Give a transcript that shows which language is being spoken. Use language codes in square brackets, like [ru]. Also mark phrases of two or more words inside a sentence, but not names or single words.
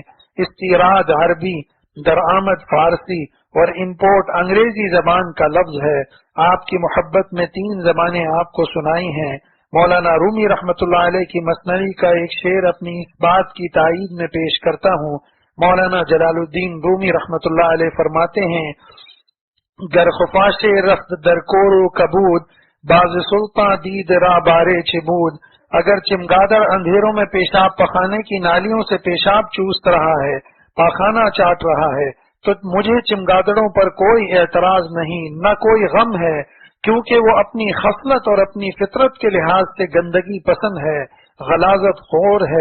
[ur] استیراد عربی، درآمد فارسی اور امپورٹ انگریزی زبان کا لفظ ہے۔ آپ کی محبت میں 3 زبانیں آپ کو سنائی ہیں۔ مولانا رومی رحمت اللہ علیہ کی مثنوی کا ایک شعر اپنی اس بات کی تائید میں پیش کرتا ہوں۔ مولانا جلال الدین رومی رحمت اللہ علیہ فرماتے ہیں، [fa] گر خفاش رخت در کور و کبود، باز سلطاں دید را بارے چبود۔ [ur] اگر چمگادڑ اندھیروں میں پیشاب پخانے کی نالیوں سے پیشاب چوست رہا ہے، پاخانہ چاٹ رہا ہے، تو مجھے چمگادڑوں پر کوئی اعتراض نہیں، نہ کوئی غم ہے، کیونکہ وہ اپنی خصلت اور اپنی فطرت کے لحاظ سے گندگی پسند ہے، غلاظت خور ہے۔